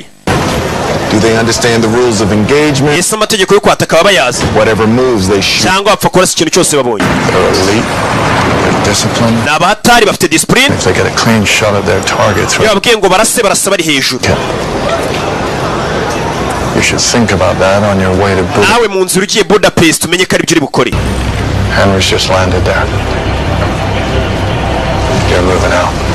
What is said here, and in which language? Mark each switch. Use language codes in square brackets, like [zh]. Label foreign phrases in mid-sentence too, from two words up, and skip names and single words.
[en] Do they understand the rules of engagement? Yes, [rw] amategeko yo kwataka baba bayazi. [en] Whatever moves they shoot. [rw] Cyangwa bapfa kurasa ikintu cyose babonye. [en] Discipline. [rw] N'abatari bafite discipline. [en] If they get a clean shot of their targets. [rw] Yababwiye ngo barasa bari hejuru. [en] You should think about that on your way to Budapest. [rw] nawe mu nzira ugiye Budapest umenye ko ari byo uri bukore. [en] Henry's just landed there. You're moving out.